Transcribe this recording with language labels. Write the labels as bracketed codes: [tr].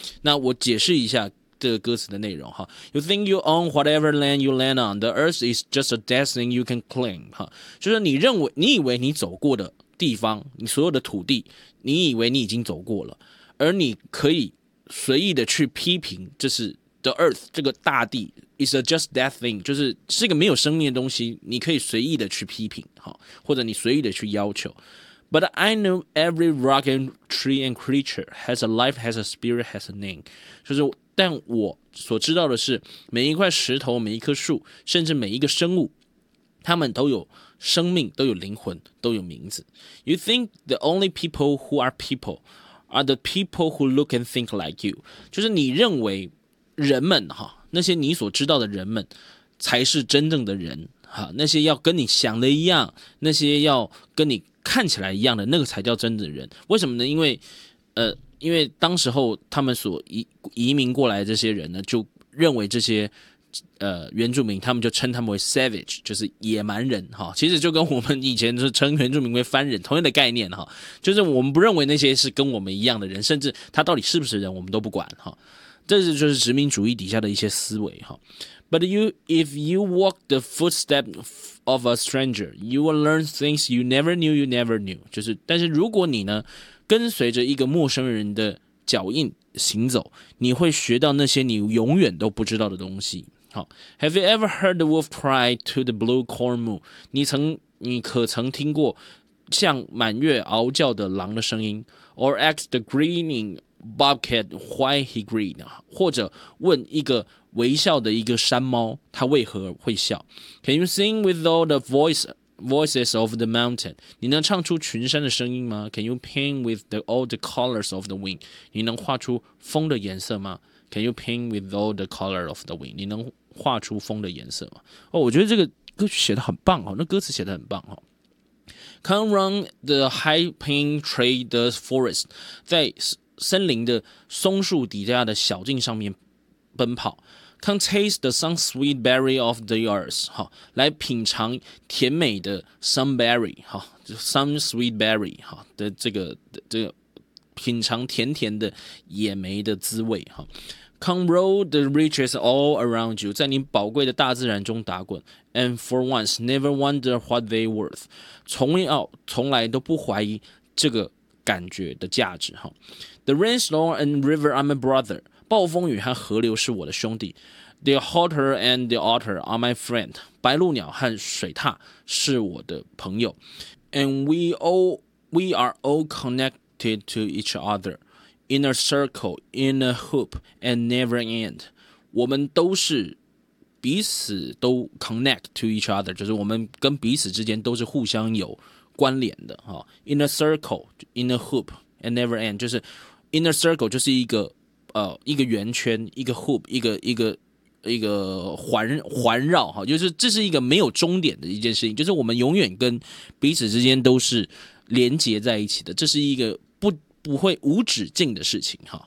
[zh] 那我解释一下这个歌词的内容哈。 [en] You think you own whatever land you land on, the earth is just a destiny you can claim [zh] 哈，就是你以为你走过的地方，你所有的土地，你以为你已经走过了，而你可以随意的去批评，这是。 [en] The earth, [zh] 这个大地 [en] is a just death thing, [zh] 就是是一个没有生命的东西，你可以随意的去批评，或者你随意的去要求。 [en] But I know every rock and tree and creature has a life, has a spirit, has a name. [zh] 就是但我所知道的是，每一块石头，每一棵树，甚至每一个生物，他们都有生命，都有灵魂，都有名字。 [en] You think the only people who are people are the people who look and think like you. [zh] 就是你认为人们哈，那些你所知道的人们才是真正的人哈，那些要跟你想的一样，那些要跟你看起来一样的那个才叫真的人。为什么呢？因为当时候他们所移民过来的这些人呢，就认为这些原住民，他们就称他们为 savage, 就是野蛮人哈。其实就跟我们以前就称原住民为番人同样的概念哈，就是我们不认为那些是跟我们一样的人，甚至他到底是不是人我们都不管哈。这是就是殖民主义底下的一些思维哈。 [en] But you, if you walk the footsteps of a stranger, you will learn things you never knew you never knew. [zh] 就是，但是如果你呢，跟随着一个陌生人的脚印行走，你会学到那些你永远都不知道的东西。 [en] 好 ，Have you ever heard the wolf cry to the blue corn moon? [zh] 你可曾听过像满月嗷叫的狼的声音 ， [en] or ask the greening? Bobcat, why he grin? [zh] 或者问一个微笑的一个山猫，他为何会笑 ？ [en] Can you sing with all the voices of the mountain? [zh] 你能唱出群山的声音吗 ？ [en] Can you paint with all the colors of the wind? [zh] 你能画出风的颜色吗 ？ [en] Can you paint with all the color of the wind? [zh] 你能画出风的颜色吗？哦，我觉得这个歌曲写得很棒哦，那歌词写得很棒哦。 [en] Come round the high pine tree, the forest, [zh] 在森林的松树底下的小径上面奔跑 ， [en] Come taste the sun sweet berry of the earth， [zh] 哈，来品尝甜美的 sun berry， 哈 ， [en] sun sweet berry， [zh] 哈的这个品尝甜甜的野莓的滋味，哈 ， [en] Come roll the riches all around you， [zh] 在你宝贵的大自然中打滚 ， [en] And for once never wonder what they worth， [zh] 从来都不怀疑这个。感觉的价值哈 ， [en] The rainstorm and river are my brother. [zh] 暴风雨和河流是我的兄弟 ， [en] The hunter and the otter are my friend. [zh] 白鹭鸟和水獭是我的朋友 [en] ，And we are all connected to each other in a circle, in a hoop, and never end. [zh] 我们都是彼此都 [en] connect to each other， [zh] 就是我们跟彼此之间都是互相有。关联的 [en] in a circle, in a hoop, and never end, [zh] 就是 in a circle 就是一个圆圈，一个 hoop, 一个环绕，就是这是一个没有终点的一件事情，就是我们永远跟彼此之间都是连接在一起的，这是一个 不会无止境的事情。